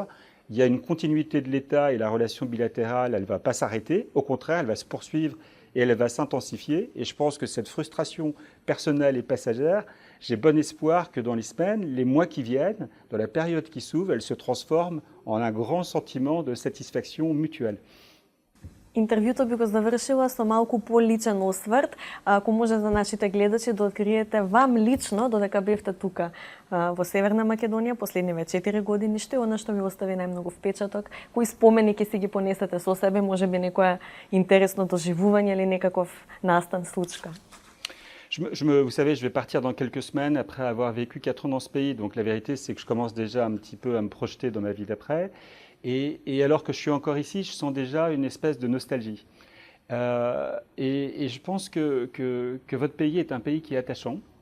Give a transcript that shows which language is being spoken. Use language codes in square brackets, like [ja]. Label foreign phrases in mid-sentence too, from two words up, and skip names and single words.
[fr] Il y a une continuité de l'État et la relation bilatérale, elle ne va pas s'arrêter. Au contraire, elle va se poursuivre et elle va s'intensifier. Et je pense que cette frustration personnelle et passagère, j'ai bon espoir que dans les semaines, les mois qui viennent, dans la période qui s'ouvre, elle se transforme en un grand sentiment de satisfaction mutuelle. [mk] Интервјуто би го завршила со малку поличен осврт, ако може за нашите гледачи да откриете вам лично, додека бевте тука во Северна Македонија последниве 4 години, што е она што ви остави најмногу впечаток, кои спомени ќе си ги понесете со себе, може би некоја интересно доживување или некаков настан, случка? [fr] Vous savez, je vais partir dans quelques semaines après avoir vécu 4 ans dans ce pays. Donc la vérité, c'est que je commence déjà un petit peu à me projeter dans ma vie d'après. Et alors que je suis encore ici, je sens déjà une espèce de nostalgie. Et je pense que votre pays est un pays qui est attachant.